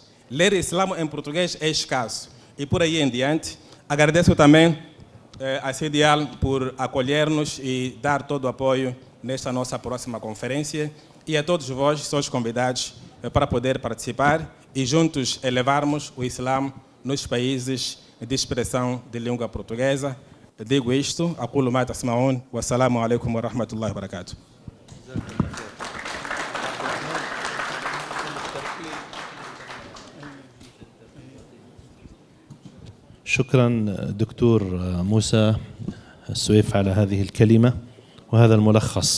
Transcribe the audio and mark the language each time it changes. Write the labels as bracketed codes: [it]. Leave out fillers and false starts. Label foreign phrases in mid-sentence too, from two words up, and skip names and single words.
[pt] Ler Islã em português é escasso. E por aí em diante, agradeço também a CIDIAL por acolher-nos e dar todo o apoio nesta nossa próxima conferência. E a todos vós, sois convidados para poder participar e juntos elevarmos o Islã nos países de expressão de língua portuguesa. Digo isto, aquilo [ar] ما تسمعون، والسلام عليكم ورحمة الله وبركاته. شكرا دكتور موسى السويف على هذه الكلمة وهذا الملخص.